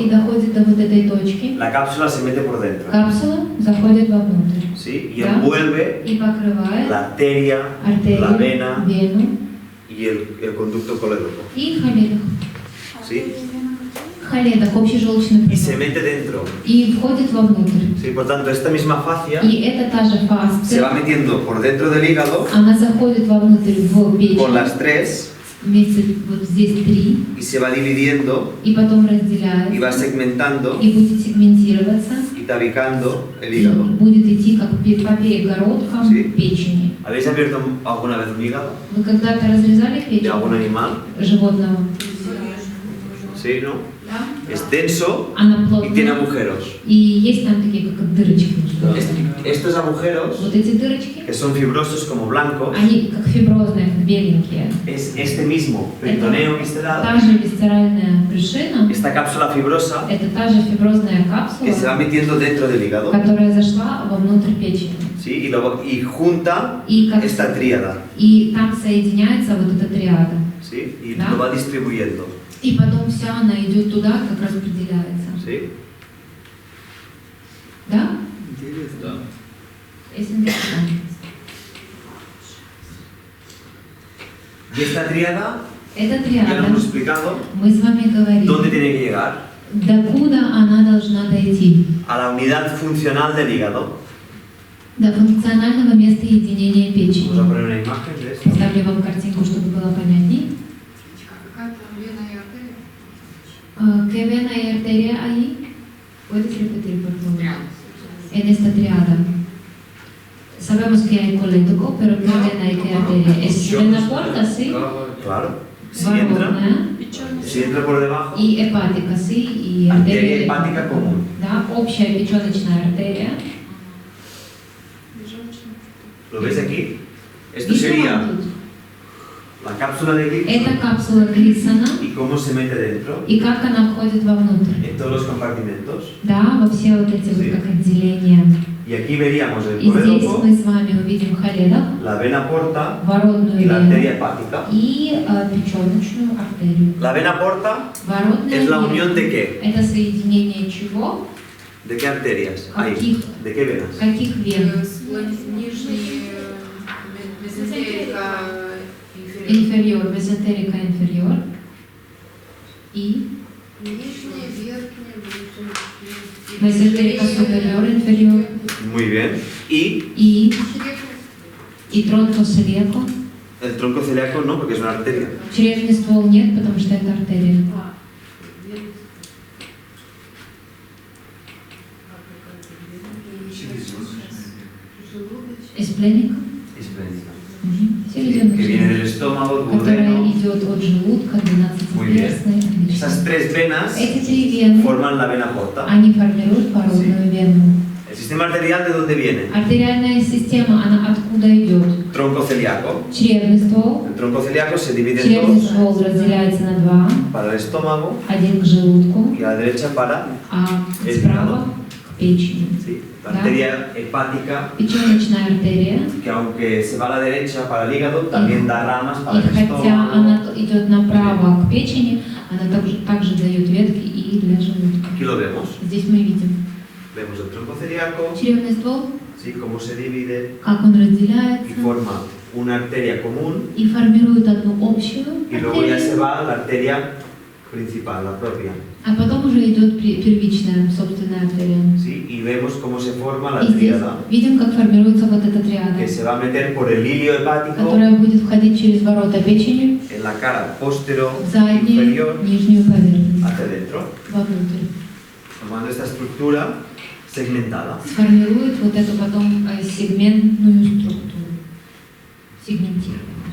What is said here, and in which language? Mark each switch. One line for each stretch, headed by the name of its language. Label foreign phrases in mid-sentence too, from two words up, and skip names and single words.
Russian: и доходит до вот этой точки,
Spanish: la cápsula se mete por dentro.
Russian: капсула заходит вовнутрь
Spanish: ¿Sí? Y
Russian: Да.
Spanish: envuelve
Russian: и покрывает
Spanish: la arteria,
Russian: артерию,
Spanish: la vena
Russian: вену
Spanish: y el conducto colédoco.
Russian: и холедок.
Spanish: Sí.
Russian: Холедок, общий желчный
Spanish: Y se
Russian: проток.
Spanish: mete dentro.
Russian: И входит вовнутрь.
Spanish: ¿Sí? Por tanto, esta misma fascia
Russian: И это та же
Spanish: se va
Russian: фасция,
Spanish: metiendo por dentro del hígado
Russian: она заходит вовнутрь в
Spanish: con
Russian: печень,
Spanish: las tres
Russian: вместе вот здесь 3,
Spanish: y se va dividiendo
Russian: и потом
Spanish: y va
Russian: разделяется,
Spanish: segmentando
Russian: и будет сегментироваться,
Spanish: y tabicando el
Russian: и
Spanish: hígado.
Russian: будет идти как по перегородкам
Spanish: Sí.
Russian: печени.
Spanish: ¿Habéis abierto alguna vez un hígado
Russian: Вы когда-то разрезали
Spanish: de
Russian: печень
Spanish: algún animal?
Russian: животного?
Spanish: Sí, ¿no?
Russian: Да.
Spanish: Es denso
Russian: Она
Spanish: y tiene
Russian: плотная,
Spanish: agujeros.
Russian: и есть там такие как дырочки.
Spanish: Estos agujeros,
Russian: Вот эти дырочки,
Spanish: que son fibrosos como blancos,
Russian: они как фиброзные, как беленькие.
Spanish: es este mismo peritoneo
Russian: Та
Spanish: visceral,
Russian: же висцеральная брюшина,
Spanish: esta cápsula fibrosa
Russian: это та же фиброзная
Spanish: que se va
Russian: капсула,
Spanish: metiendo dentro del hígado,
Russian: которая zашла вовнутрь печени.
Spanish: ¿sí? Y junta
Russian: И, как,
Spanish: esta tríada,
Russian: и там соединяется вот эта триада.
Spanish: ¿sí? Y
Russian: Да.
Spanish: lo va distribuyendo,
Russian: И потом вся она идет туда, как распределяется.
Spanish: ¿sí?
Russian: Да? Да.
Spanish: Es interesante. Y esta tríada
Russian: Эта
Spanish: Ya lo
Russian: триада,
Spanish: hemos explicado.
Russian: мы с вами говорили,
Spanish: ¿Dónde tiene que llegar?
Russian: докуда она должна дойти?
Spanish: A la unidad funcional del hígado.
Russian: До функционального места единения печени.
Spanish: Vamos a poner una imagen de esto.
Russian: Поставлю вам картинку, чтобы было понятнее. Какая там вена и артерия?
Spanish: ¿Qué vena y arteria ahí? ¿Puedes repetir, por favor? En esta triada. Sabemos que hay colédoco, pero ¿qué vena y qué arteria? ¿Es vena porta, sí? Claro. Si entra,
Russian: Воронная.
Spanish: si entra por debajo,
Russian: И
Spanish: hepática, sí?
Russian: И
Spanish: arteria hepática común.
Russian: Да, общая печеночная артерия.
Spanish: ¿Lo ves aquí? Esto
Russian: Видите,
Spanish: sería
Russian: вот тут?
Spanish: la cápsula de
Russian: Это
Spanish: Gibson
Russian: капсула Глисона.
Spanish: y cómo se mete dentro
Russian: И как она входит вовнутрь.
Spanish: en todos los compartimentos.
Russian: Да, во все вот эти
Spanish: Sí.
Russian: вот как отделения.
Spanish: Y aquí veríamos el
Russian: И здесь
Spanish: colédoco,
Russian: мы с вами увидим холедок,
Spanish: la vena porta
Russian: воротную
Spanish: y la
Russian: вену
Spanish: arteria hepática.
Russian: и печеночную артерию.
Spanish: La vena porta
Russian: Воротная
Spanish: es la
Russian: вена
Spanish: unión de qué?
Russian: это соединение чего?
Spanish: ¿De qué arterias? Ahí.
Russian: Каких?
Spanish: ¿De qué venas?
Russian: Каких вен? Нижний
Spanish: mesentérica inferior. Inferior, mesentérica inferior.
Russian: И Нижний, верхний,
Spanish: mesentérica superior, inferior. Muy bien. Y
Russian: И
Spanish: tronco celíaco. el tronco celíaco no, porque es una arteria.
Russian: Чревный ствол нет, потому что это артерия.
Spanish: Esplénica. Espléndida. Que
Russian: Селезеночная.
Spanish: viene del estómago,
Russian: Которая
Spanish: duodeno.
Russian: идет от желудка,
Spanish: Muy bien.
Russian: 12-перстной.
Spanish: Esas tres venas
Russian: Эти три вены,
Spanish: forman la vena porta.
Russian: они формируют породную вену.
Spanish: El sistema arterial, ¿de dónde viene?
Russian: Артериальная система, она откуда идет?
Spanish: Tronco celíaco.
Russian: Чревный ствол.
Spanish: El tronco celíaco se divide en
Russian: Чревный
Spanish: dos,
Russian: ствол разделяется на два.
Spanish: para el estómago
Russian: Один к желудку,
Spanish: y a la derecha para
Russian: а справа к печени.
Spanish: sí, la
Russian: Да.
Spanish: arteria hepática,
Russian: Печеночная артерия.
Spanish: que aunque se va a la derecha para el hígado, también da ramas para
Russian: И
Spanish: el
Russian: хотя
Spanish: estómago.
Russian: она идет направо к печени, она также дает ветки и для желудка.
Spanish: Aquí lo vemos.
Russian: Здесь мы видим
Spanish: Vemos el tronco celíaco,
Russian: чревный ствол,
Spanish: sí, cómo se divide
Russian: как он
Spanish: y
Russian: разделяется
Spanish: forma una arteria común
Russian: и формирует одну общую
Spanish: y luego ya se
Russian: артерию,
Spanish: va a la arteria principal, la propia.
Russian: а потом уже идет первичная собственная артерия.
Spanish: ¿Sí? Y vemos cómo se forma la
Russian: И здесь
Spanish: tríada,
Russian: видим, как формируется вот эта триада,
Spanish: que se va a meter por el ilio hepático
Russian: которая будет входить через ворота печени
Spanish: en la cara postero
Russian: в заднюю
Spanish: inferior
Russian: нижнюю поверхность,
Spanish: hacia adentro,
Russian: вовнутрь.
Spanish: formando esta estructura segmentada.
Russian: Сформирует вот эту потом сегментную структуру, сегментированную.